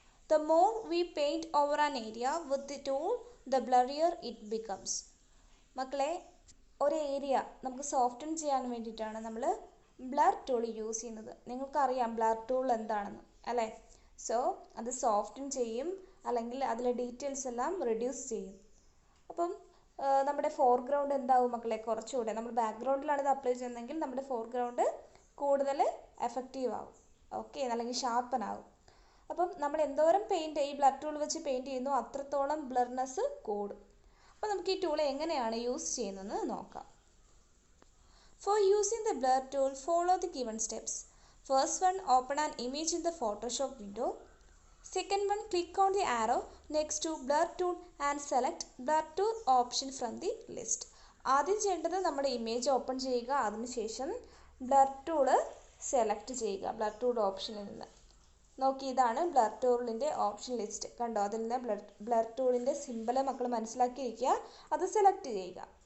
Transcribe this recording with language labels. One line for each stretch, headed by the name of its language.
English: The more we paint over an area with the tool, the blurrier it becomes.
Malayalam: മക്കളെ, ഒരു area നമുക്ക് soften ചെയ്യാൻ വേണ്ടിയിട്ടാണ് നമ്മൾ ബ്ലർ ടൂൾ യൂസ് ചെയ്യുന്നത്. നിങ്ങൾക്കറിയാം ബ്ലർ ടൂൾ എന്താണെന്ന് അല്ലേ? സോ അത് സോഫ്റ്റൻ ചെയ്യും, അല്ലെങ്കിൽ അതിലെ ഡീറ്റെയിൽസ് എല്ലാം റെഡ്യൂസ് ചെയ്യും. അപ്പം നമ്മുടെ ഫോർഗ്രൗണ്ട് എന്താവും മക്കളെ? കുറച്ചുകൂടെ നമ്മൾ ബാക്ക്ഗ്രൗണ്ടിലാണ് ഇത് അപ്ലൈ ചെയ്യുന്നതെങ്കിൽ നമ്മുടെ ഫോർഗ്രൗണ്ട് കൂടുതൽ എഫക്റ്റീവ് ആവും, ഓക്കെ, അല്ലെങ്കിൽ ഷാർപ്പൻ ആവും. അപ്പം നമ്മൾ എന്തോരം പെയിൻറ്റ് ഈ ബ്ലർ ടൂൾ വെച്ച് പെയിൻറ്റ് ചെയ്യുന്നു അത്രത്തോളം ബ്ലർനെസ് കൂടും. അപ്പോൾ നമുക്ക് ഈ ടൂൾ എങ്ങനെയാണ് യൂസ് ചെയ്യുന്നതെന്ന് നോക്കാം.
English: For using the blur tool follow the given steps. First one, open an image in the Photoshop window. Second one, click on the arrow next to blur tool and select blur tool option from the list.
Malayalam: ആദ്യം ചെയ്യേണ്ടത് നമ്മുടെ image open ചെയ്യുക, അതിനുശേഷം blur tool select ചെയ്യുക blur tool ഓപ്ഷനിൽ നിന്ന്. നോക്കി, ഇതാണ് ബ്ലർ ടൂളിൻ്റെ ഓപ്ഷൻ ലിസ്റ്റ്. കണ്ടോ? അതിൽ നിന്ന് ബ്ലർ ടൂളിൻ്റെ സിമ്പിൾ മക്കൾ മനസ്സിലാക്കിയിരിക്കുക, അത് സെലക്ട് ചെയ്യുക.